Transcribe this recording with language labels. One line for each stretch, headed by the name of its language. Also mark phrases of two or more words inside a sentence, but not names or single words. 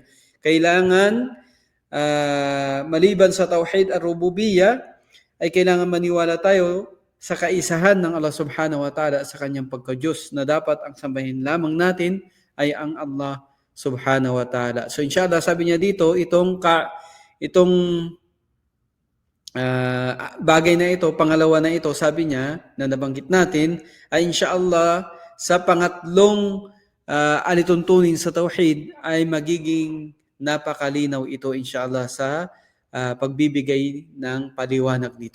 Filipino: Kailangan maliban sa
Arabic: توحيد الربوبية
Filipino: ay kailangan maniwala tayo sa kaisahan ng Allah
Arabic: سبحانه وتعالى
Filipino: sa kanyang pagka-Diyos, na dapat ang sambahin lamang natin ay ang Allah
Arabic: سبحانه وتعالى.
Filipino: So inshallah, sabi niya dito, itong bagay na ito, pangalawa na ito, sabi niya, na nabanggit natin, ay inshallah sa pangatlong alituntunin sa tauhid ay magiging napakalinaw ito inshallah sa pagbibigay ng paliwanag nito.